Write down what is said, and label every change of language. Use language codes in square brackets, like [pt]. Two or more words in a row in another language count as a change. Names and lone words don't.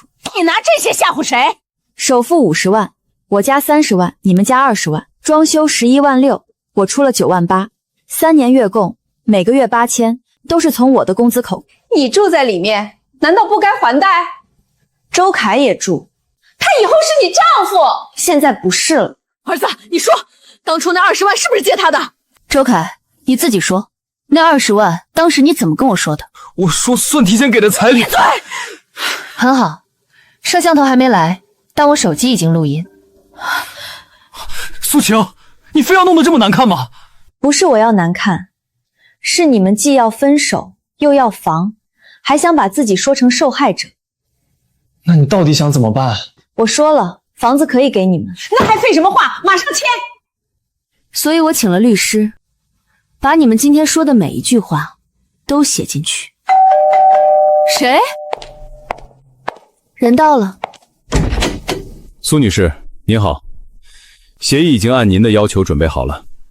[zh] 你拿這些嚇唬誰？首付50萬，我家30萬，你們家20萬，裝修11萬6，我出了9萬8，3年月供，每個月8000，都是從我的工資扣。你住在裡面，難道不該還貸？周凱也住，他以後是你丈夫，現在不是了。兒子，你說，當初那20萬是不是借他的？周凱，你自己說，那20萬當時你怎麼跟我說的？我說算提前給的彩禮。闭嘴！很好，攝像頭還沒來，但我手機已經錄音。蘇晴，你非要弄得這麼難看嗎？不是我要難看，是你們既要分手又要房，還想把自己說成受害者。那你到底想怎麼辦？我說了，房子可以給你们。那還废什麼話？馬上簽！所以我請了律師，把你们今天說的每一句話都寫進去。誰？人到了。蘇女士，您好，協議已經按您的要求準備好了。